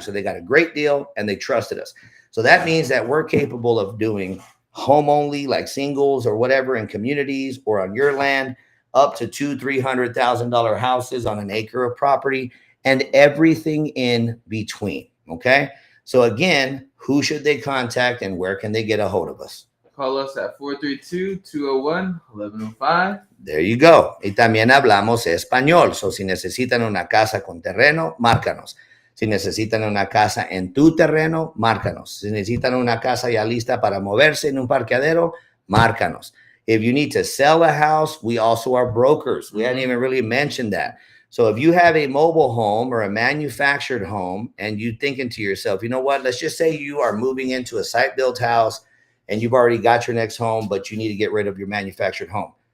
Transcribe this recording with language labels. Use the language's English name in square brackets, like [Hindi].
[English] So they got a great deal and they trusted us. So that means that we're capable of doing home only, like singles or whatever, in communities or on your land, up to $200,000-$300,000 houses on an acre of property, and everything in between. Okay. So again, who should they contact and where can they get a hold of us? Call us at 432-201-1105. There you go. [Spanish] Y también hablamos español. So si necesitan una casa con terreno, márcanos. Si necesitan una casa en tu terreno, márcanos. Si necesitan una casa ya lista para moverse en un parqueadero, márcanos. [English] If you need to sell a house, we also are brokers. We hadn't even really mentioned that. So if you have a mobile home or a manufactured home and you're thinking to yourself, you know what, let's just say you are moving into a site-built house and you've already got your next home, but you need to get rid of your manufactured home.